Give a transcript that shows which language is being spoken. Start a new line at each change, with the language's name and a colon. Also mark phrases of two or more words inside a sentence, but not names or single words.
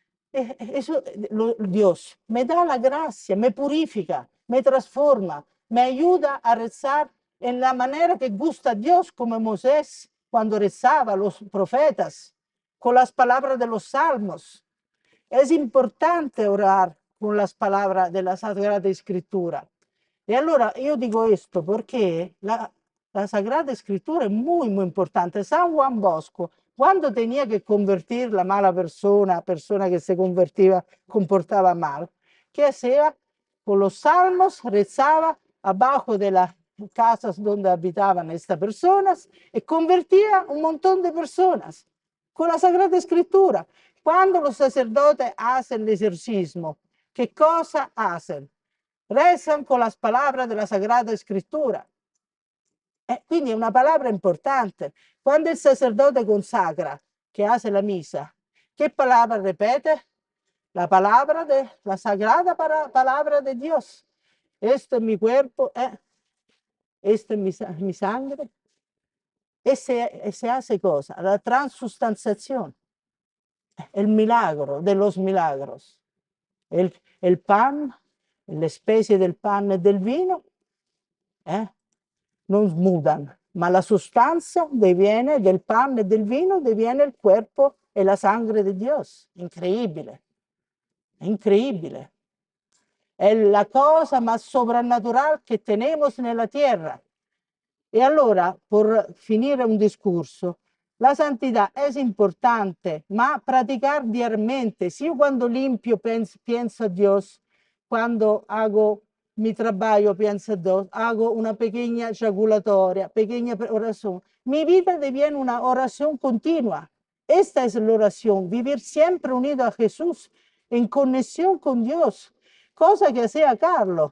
Spanish: Dios me da la gracia, me purifica, me transforma, me ayuda a rezar en la manera que gusta a Dios, como Moisés cuando rezaba, los profetas, con las palabras de los salmos. Es importante orar con las palabras de la Sagrada Escritura.
Italian: Y allora io dico questo perché la
Spanish: Sagrada Escritura
Italian: è
Spanish: muy importante. San Juan Bosco, quando tenía que convertir la mala persona que se convertiva, comportaba mal, ¿qué hacía? Con los salmos rezaba abajo de las casas donde habitaban estas personas y convertía un montón de personas con la Sagrada Escritura. Cuando los sacerdotes hacen el ejercicio, ¿qué cosa hacen? Rezan con las palabras de la Sagrada Escritura.
Italian: Quindi è una
Spanish: palabra importante.
Italian: Quando il sacerdote consacra, che
Spanish: hace la misa, ¿qué palabra
Italian: repete?
Spanish: La palabra de la sagrada palabra de Dios. Esto es mi cuerpo, esto es mi sangre. E se hace cosa? La transustanciación, el milagro de los milagros. El pan, la especie del pan
Italian: e del vino, non mudan, ma la sostanza diviene del pan e del vino, diviene il cuerpo e
Spanish: la sangre
Italian: di Dio.
Spanish: Increíble, increíble. È la cosa más sobrenatural que tenemos nella tierra.
Italian: E allora, per finire un discorso, la santità è importante, ma
Spanish: praticar diariamente. Si
Italian: io quando
Spanish: limpio
Italian: penso a Dio,
Spanish: quando hago mi trabajo pienso a Dios, hago una pequeña ejaculatoria, pequeña oración. Mi vida deviene una oración continua. Esta es la oración, vivir siempre unido a Jesús, en conexión con Dios, cosa que hacía Carlos.